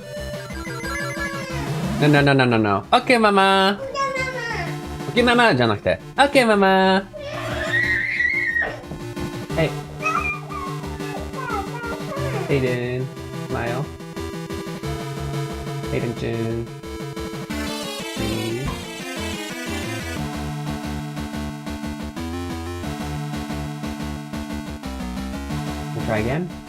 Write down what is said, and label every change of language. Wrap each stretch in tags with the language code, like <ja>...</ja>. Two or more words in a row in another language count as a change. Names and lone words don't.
<en>No. Okay, mama. Okay, mama</en> <ja>じゃなくて。</ja> <en>Okay, mama. Hey. Hayden, smile. Hayden Jun. Breathe. We'll try again.</en>